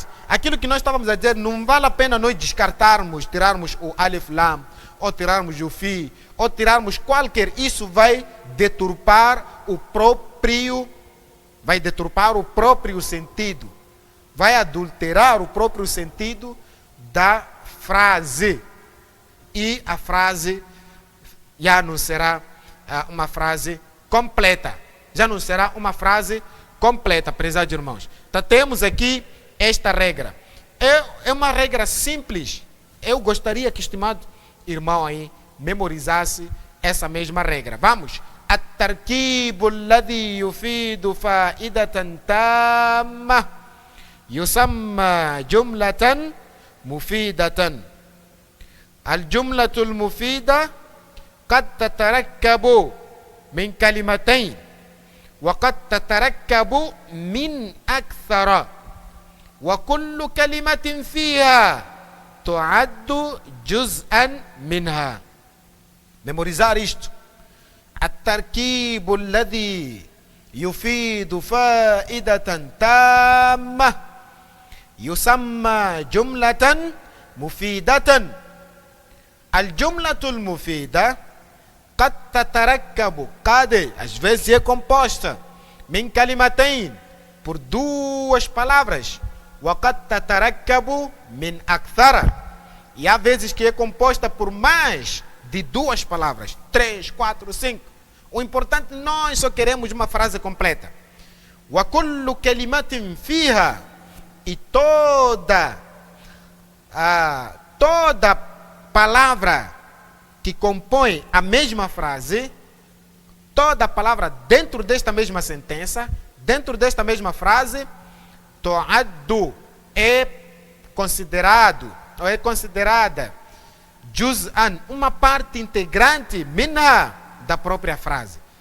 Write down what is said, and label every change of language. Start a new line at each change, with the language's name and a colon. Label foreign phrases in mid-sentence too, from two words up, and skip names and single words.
Portuguese: Aquilo que nós estávamos a dizer, não vale a pena nós descartarmos, tirarmos o
Arabic: ألف لام,
Portuguese: ou tirarmos o fi, ou tirarmos qualquer, isso vai deturpar o próprio sentido, vai adulterar o próprio sentido da frase, e a frase já não será uma frase completa, prezados irmãos. Então temos aqui esta regra, é uma regra simples. Eu gostaria que o estimado irmão aí memorizasse essa mesma regra. Vamos.
Arabic: التركيب الذي يفيد فائدة تامة يسمى جملة مفيدة. الجملة المفيدة قد تتركب من كلمتين وقد تتركب من أكثر وكل كلمة فيها تعد جزءا منها.
Portuguese: Memorizar isto.
Arabic: التركيب الذي يفيد فائدة تامة يسمى جملة مفيدة. الجملة المفيدة قد تتركب، قد,
Portuguese: às vezes é composta,
Arabic: من كلمتين,
Portuguese: por duas palavras,
Arabic: وقد تتركب من أكثر,
Portuguese: e há vezes que é composta por mais de duas palavras, 3, 4, 5. O importante, nós só queremos uma frase completa.
Arabic: وكل كلمة فيها,
Portuguese: e toda palavra que compõe a mesma frase, toda palavra dentro desta mesma sentença, dentro desta mesma frase, tu'addu é considerado ou é considerada juz'an, uma parte integrante minha da própria frase.